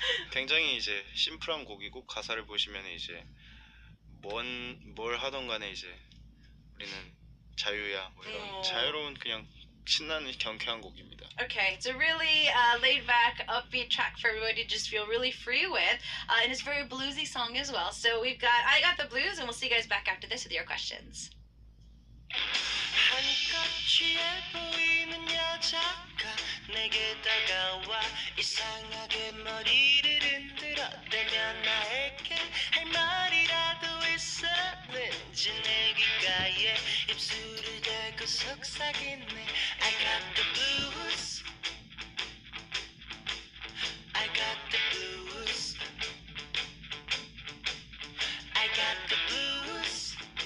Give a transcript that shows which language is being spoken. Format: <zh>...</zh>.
<ko>굉장히 이제 심플한 곡이고 가사를 보시면 이제 뭘 하던 간에 이제 우리는 자유야 뭐 이런 자유로운 그냥 신나는 경쾌한 곡입니다.</ko> <en>Okay, it's a really laid back, upbeat track for everybody to just feel really free with, and it's a very bluesy song as well. So we've got I Got the Blues, and we'll see you guys back after this with your questions.</en> <ko>한껏 취해 보이는 여자가 내게 다가와 이상하게 머리를 흔들어대며 나에게 할 말이라도 있었는지 내 귓가에 입술을 대고 속삭이네.</ko> <en>I got the blues, I got the blues, I got the blues.</en>